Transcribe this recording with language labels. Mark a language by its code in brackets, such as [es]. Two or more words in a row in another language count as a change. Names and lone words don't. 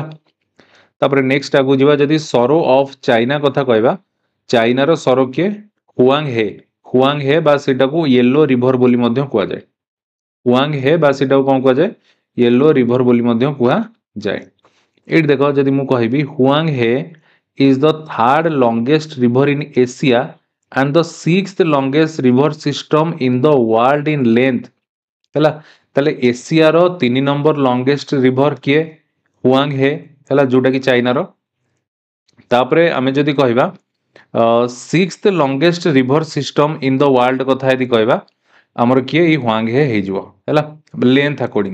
[or] ତାପରେ ନେକ୍ସଟ ଆଗକୁ ଯିବା ଯଦି [en] sorrow of China [or] କଥା କହିବା ଚାଇନାର ସରୋ କିଏ ହୁଆଙ୍ଗ ହେ ବା ସେଟାକୁ ୟେଲୋ ରିଭର ବୋଲି ମଧ୍ୟ କୁହାଯାଏ ହୁଆଙ୍ଗ ହେ ବା ସେଟାକୁ କ'ଣ କୁହାଯାଏ ୟେଲୋ ରିଭର ବୋଲି ମଧ୍ୟ କୁହାଯାଏ। ଏଇଠି ଦେଖ ଯଦି ମୁଁ କହିବି ହୁଆଙ୍ଗ ହେ [en] is the third longest river in Asia and the sixth longest river system in the world in length [or] ହେଲା ତାହେଲେ ଏସିଆର 3 ନମ୍ବର [en] longest river [or] କିଏ ହୁଆଙ୍ଗ ହେ ହେଲା ଯୋଉଟା କି ଚାଇନାର। ତାପରେ ଆମେ ଯଦି କହିବା [en] sixth longest river system in the world [or] କଥା ଯଦି କହିବା ଆମର କିଏ ଏଇ ହୁଆଙ୍ଗ ହେ ହେଇଯିବ ହେଲା [en] length according.